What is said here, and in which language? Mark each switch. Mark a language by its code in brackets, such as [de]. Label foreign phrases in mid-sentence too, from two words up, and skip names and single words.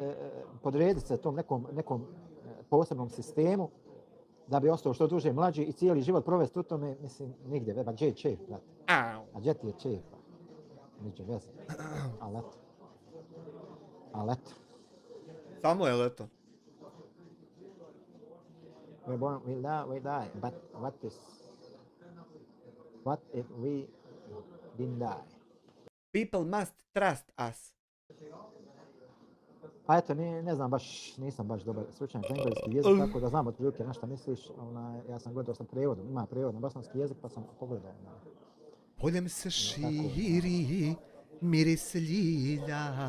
[bs] podrediti se tom nekom posebnom sistemu, da bi ostao što duže mlađi i cijeli život provesti u tome, mislim, nigdje, ba gdje je čef, brate? A gdje ti je čef? Niđe veze. Ali eto. Samo je leto. [en] We're born, we die, but what if we didn't die? People must trust us. [bs] Pa eto, ne znam baš, nisam baš dobar stručnjak za engleski jezik, tako da znam otprilike na šta misliš. Ja sam gledao sam prevodom, ima prevod na bosanski jezik pa sam pogledao. Poljem se širi, miris ljiljana.